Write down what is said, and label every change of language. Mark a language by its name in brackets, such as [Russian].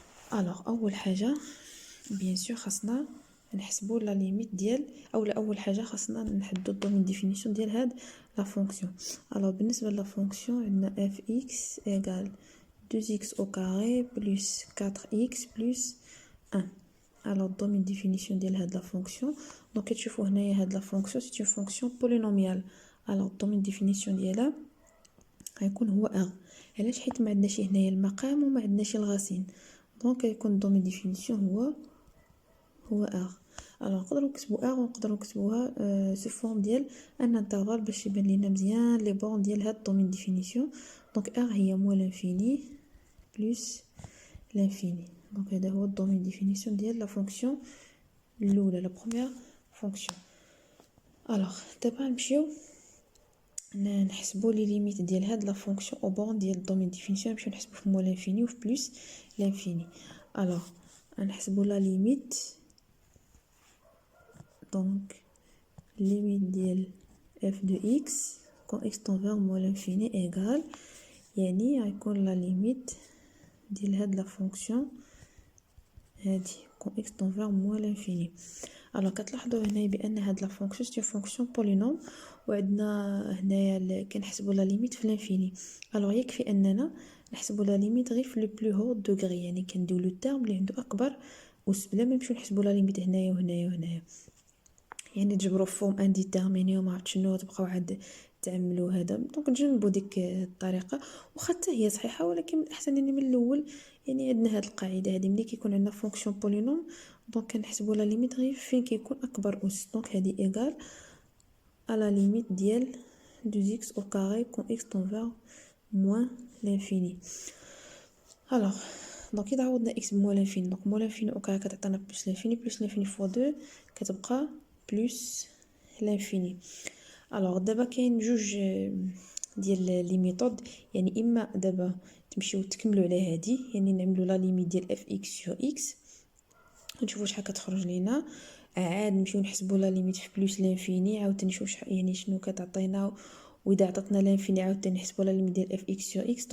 [Arabic] alors اول حاجه بيان سور خاصنا نحسبوا لا ليميت ديال اول حاجه خاصنا نحددوا الدومين ديفينيسيون ديال هاد لا فونكسيون. [French] alors بالنسبه لا فونكسيون عندنا fx égale 2x au carré plus 4x plus 1. [Arabic] alors الدومين ديفينيسيون ديال هاد لا فونكسيون، دونك كتشوفوا هنايا هاد لا فونكسيون سي اون فونكسيون بولينوميال. alors الدومين ديفينيسيون ديالها غيكون هو r. علاش؟ حيت ما عندناش هنايا المقام وما عندناش الغاسين، دونك غيكون الدومين ديفينيسيون هو r. alors نقدروا نكتبوا r ونقدروا نكتبوها سو فورم ديال ان انترفال باش يبان لينا مزيان لي بون ديال هاد الدومين ديفينيسيون. دونك r هي موال لانفيني بلس لانفيني. دونك هذا هو الدومين ديفينيسيون ديال لا فونكسيون الاولى، لا بروميير فونكسيون. alors دابا نمشيو نحسبوا لي ليميت ديال هاد لا فونكسيون او بون ديال الدومين ديفينيسيون، نمشيو نحسبوا في موال لانفيني وفي بلس لانفيني. alors نحسبوا لا ليميت، [French] donc limite [Arabic] ديال [French] f de x quand x tend vers moins l'infini égale، [Arabic] يعني غيكون لا ليميت ديال هاد لا فونكسيون هادي [French] quand x tend vers moins l'infini. [Arabic] alors كتلاحظوا هنايا بان هاد لا فونكسيون سي فونكسيون بولينوم، وعندنا هنايا كنحسبوا لا ليميت في الانفيني. alors يكفي اننا نحسبوا لا ليميت غير في لو بلو هو دوغري، يعني كنديو لو تيرم اللي عنده اكبر اس بلا ما نمشيو نحسبوا لا ليميت هنايا وهنايا وهنايا، يعني تجبروا فورم انديتيرميني وما عرفت شنو تبقاو عاد تعملوا هذا. دونك نجنبوا ديك الطريقه، واخا حتى هي صحيحه، ولكن من الاحسن يعني من الاول يعني عندنا هاد القاعده هذه ملي كيكون عندنا فونكسيون بولينوم دونك كنحسبوا لا ليميت غير فين كيكون اكبر اس. [French] دونك هذه ايغال ا لا ليميت ديال 2x au carré quand x tend vers moins l'infini. [Arabic] alors دونك اذا عوضنا x بموال لانفيني، دونك موال لانفيني او كاري كتعطينا بلس لانفيني، بلس لانفيني فوا 2 كتبقى بلس لانفيني. alors دابا كاين جوج ديال لي ميثود، يعني اما دابا تمشيو تكملوا على هذه، يعني نعملوا لا ليميت ديال اف اكس سور اكس نشوفوا شحال كتخرج لينا، عاد نمشيو نحسبوا لا ليميت في بلس لانفيني عاود نشوف شحال يعني شنو كتعطينا، واذا عطاتنا لانفيني عاود نحسبوا لا ليميت ديال اف اكس سور اكس.